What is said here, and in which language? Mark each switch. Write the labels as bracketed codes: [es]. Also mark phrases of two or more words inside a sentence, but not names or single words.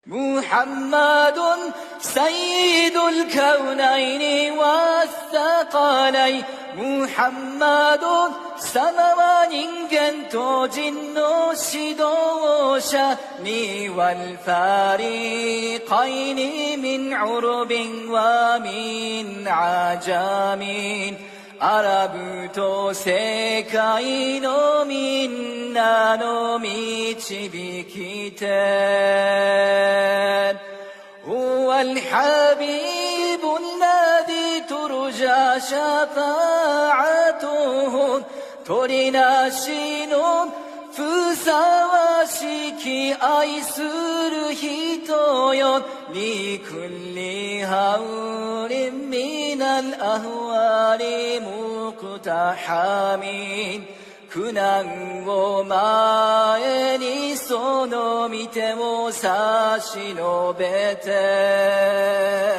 [ar] محمد سيد الكونين والثقلين محمد [ja] 様は人間と人の指導者に [ar] والفريقين من عرب ومن عجم [ja] アラブと世界のみんなの導き [ar] 手 هو الحبيب الذي ترجى شفاعته 取り [ja] なしのふさわしき愛する人よ [ar] لكل هول من الأهوال مقتحم [ja] 苦難を前にその御手を差し伸べて